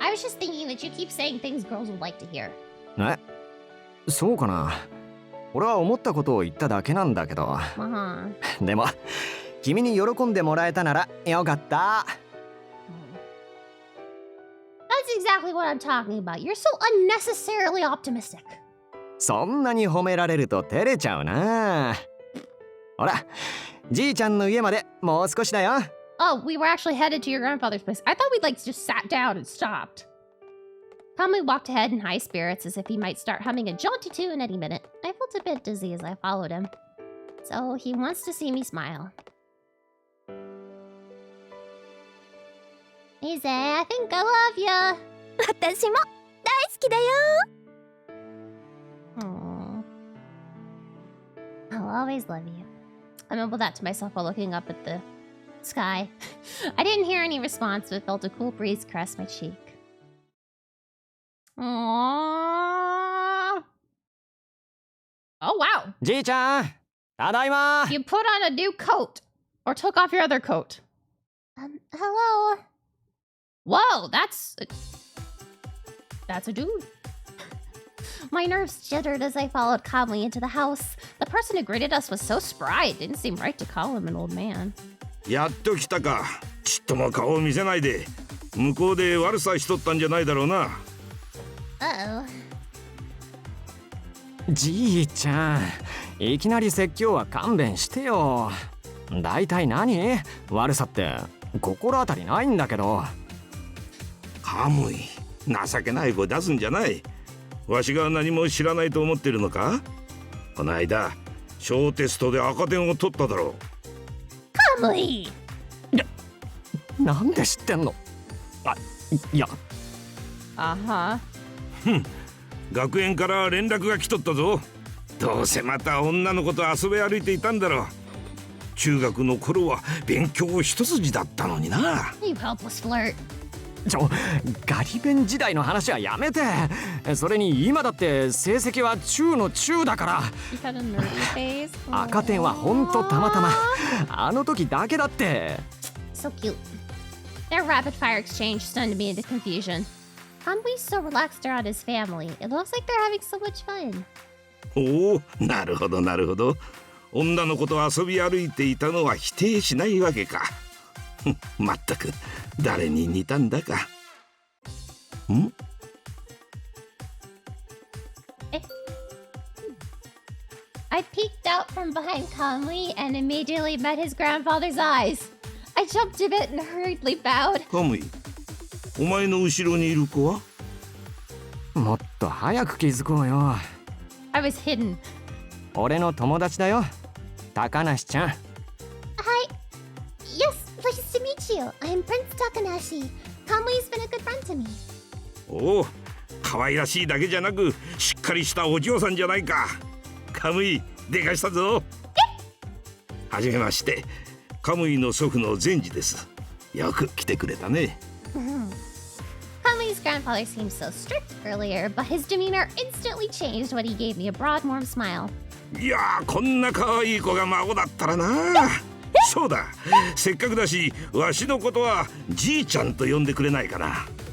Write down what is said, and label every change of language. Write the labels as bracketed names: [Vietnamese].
[English] I was just thinking that you keep saying things girls would like to hear. [Japanese] え？そうかな。俺は思ったことを言っただけなんだけど。 [English] Uh-huh. [Japanese] でも、君に喜んでもらえたならよかった。 [English] That's exactly what I'm talking about. You're so unnecessarily optimistic. [Japanese] そんなに褒められると照れちゃうな。ほら、じいちゃんの家までもう少しだよ。 [English] Oh, we were actually headed to your grandfather's place. I thought we'd just sat down and stopped. Kamui walked ahead in high spirits as if he might start humming a jaunty tune any minute. I felt a bit dizzy as I followed him. So he wants to see me smile. Lise, I think I love ya. [Japanese] 私も大好きだよ。 [English] Aww. I'll always love you. I mumbled that to myself while looking up at the sky. I didn't hear any response, but felt a cool breeze caress my cheek. Aww. Oh, wow. [Japanese] じいちゃん、ただいま。 [English] You put on a new coat. Or took off your other coat. Hello. Whoa, that's a dude. My nerves jittered as I followed calmly into the house. The person who greeted us was so spry, it didn't seem right to call him an old man. [Japanese] やっと来たか。ちっとも顔を見せないで。向こうで悪さしとったんじゃないだろうな。 [English] Uh-oh. [Japanese] じいちゃん、いきなり説教は勘弁してよ。だいたい何？悪さって心当たりないんだけど。カムイ、情けない声出すんじゃない。わしが何も知らないと思ってるのか？この間小テストで赤点を取っただろう。 [English] Kamui! [Japanese] なんで知ってんの？あ、いや。 [English] Uh-huh. [Japanese] 学園から連絡が来とったぞ。どうせまた女の子と遊び歩いていたんだろう。中学の頃は勉強一筋だったのにな。 [English] You helpless flirt. [Japanese] ガリ勉時代の話はやめて。それに今だって成績は中の中だから。 [English] You had a nerdy phase? [Japanese] 赤点はほんとたまたま。あの時だけだって。 [English] So cute. Their rapid fire exchange stunned me into confusion. Hanbui's so relaxed around his family. It looks like they're having so much fun. [Japanese] おお、なるほどなるほど。女の子と遊び歩いていたのは否定しないわけか。まったく誰に似たんだか。ん [English] I peeked out from behind Conley and immediately met his grandfather's eyes. I jumped a bit and hurriedly bowed. [Japanese] カムイ、お前の後ろにいる子は？もっと早く気づこうよ。 [English] I was hidden. [Japanese] 俺の友達だよ、高梨ちゃん。 [English] Hi. Yes, pleased to meet you. I'm Prince Takanashi. Conley's been a good friend to me. [Japanese] おお、可愛らしいだけじゃなくしっかりしたお嬢さんじゃないか。カムイ、でかしたぞ。はじめまして、カムイの祖父の善治です。よく来てくれたね。 Conley's grandfather seemed so strict earlier, but his demeanor instantly changed when he gave me a broad, warm smile. いやー、こんな可愛い子が孫だったらな。そうだ、せっかくだしわしのことはじいちゃんと呼んでくれないかな。